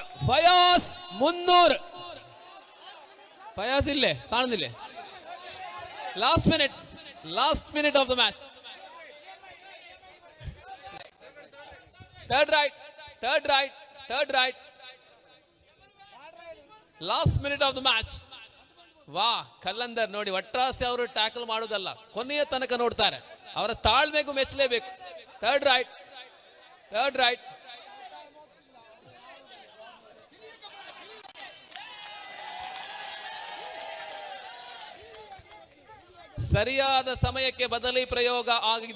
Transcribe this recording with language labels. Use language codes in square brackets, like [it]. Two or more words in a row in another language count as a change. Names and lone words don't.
[ml] ഫയാസ് 300. ഫയാസ് ഇല്ലേ, കാണുന്നില്ലേ? [en] last minute of the match. third right. last minute of the match. [kn] ವಾ, ಕಲ್ಲಂದರ್ ನೋಡಿ, ವಟ್ರಾಸಿ ಅವರು ಟ್ಯಾಕಲ್ ಮಾಡುವುದಲ್ಲ, ಕೊನೆಯ ತನಕ ನೋಡ್ತಾರೆ. ಅವರ ತಾಳ್ಮೆಗೂ ಮೆಚ್ಚಲೇಬೇಕು. [en] third right. [kn] ಸರಿಯಾದ ಸಮಯಕ್ಕೆ ಬದಲಿ ಪ್ರಯೋಗ ಆಗಿದೆ.